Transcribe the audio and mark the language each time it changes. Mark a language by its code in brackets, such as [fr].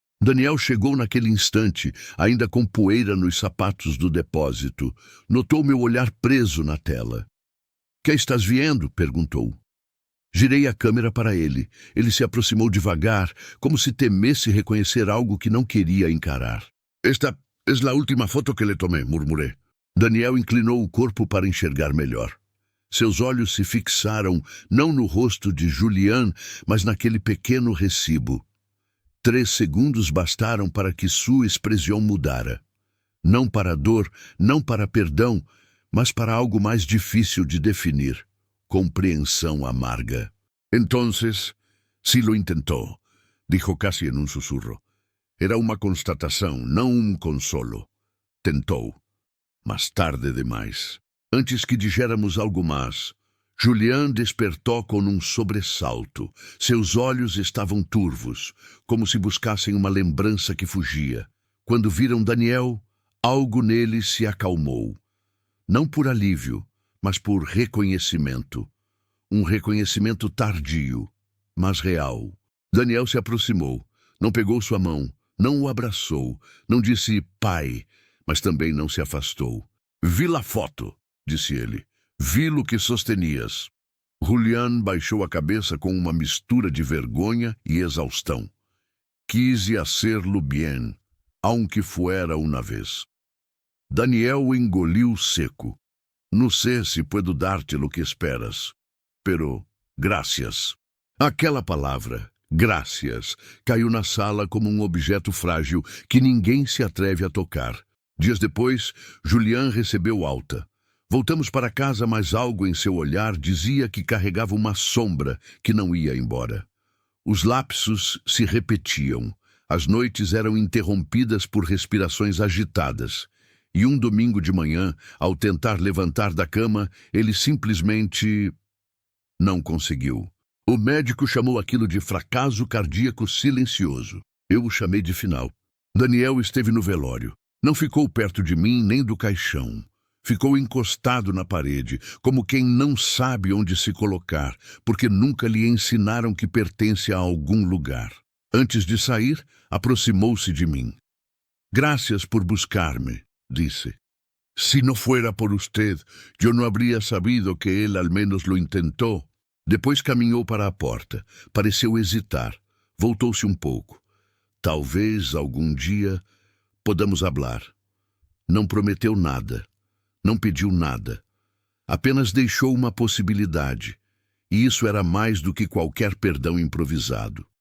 [pt] Daniel chegou naquele instante, ainda com poeira nos sapatos do depósito. Notou meu olhar preso na tela. «Que estás vendo?» perguntou. Girei a câmera para ele. Ele se aproximou devagar, como se temesse reconhecer algo que não queria encarar. [es] «Esta es la última foto que le tomé», murmurei. [pt] Daniel inclinou o corpo para enxergar melhor. Seus olhos se fixaram não no rosto de Julián, mas naquele pequeno recibo. 3 segundos bastaram para que sua expressão mudara. Não para dor, não para perdão, mas para algo mais difícil de definir. Compreensão amarga. [es] «Entonces, sí lo intentó», dijo casi en un susurro. [pt] Era uma constatação, não um consolo. Tentou, mas tarde demais. [es] Antes que dijéramos [pt] algo mais, Julián despertou com um sobressalto. Seus olhos estavam turvos, como se buscassem uma lembrança que fugia. Quando viram Daniel, algo nele se acalmou. Não por alívio, mas por reconhecimento. um reconhecimento tardio, mas real. Daniel se aproximou, não pegou sua mão, não o abraçou, não disse pai, mas também não se afastou. [es] Vi la foto, [pt] disse ele. [es] Vi-lo que sostenias. [pt] Julián baixou a cabeça com uma mistura de vergonha e exaustão. [es] Quise hacerlo bien, aunque fuera una vez. [pt] Daniel engoliu seco. [es] No sé si puedo darte lo que esperas, pero gracias. [pt] Aquela palavra, gracias, caiu na sala como um objeto frágil que ninguém se atreve a tocar. Dias depois, Julián recebeu alta. Voltamos para casa, mas algo em seu olhar dizia que carregava uma sombra que não ia embora. Os lapsos se repetiam. As noites eram interrompidas por respirações agitadas. E um domingo de manhã, ao tentar levantar da cama, ele simplesmente não conseguiu. O médico chamou aquilo de fracasso cardíaco silencioso. Eu o chamei de final. Daniel esteve no velório. Não ficou perto de mim nem do caixão. Ficou encostado na parede, como quem não sabe onde se colocar, porque nunca lhe ensinaram que pertence a algum lugar. Antes de sair, aproximou-se de mim. [es] Gracias por buscar-me, disse. Si no fuera por usted, yo no habría sabido que él al menos lo intentó. [pt] Depois caminhou para a porta. Pareceu hesitar. Voltou-se um pouco. Talvez algum dia [es] podamos hablar. [pt] Não prometeu nada. Não pediu nada. Apenas deixou uma possibilidade. E isso era mais do que qualquer perdão improvisado.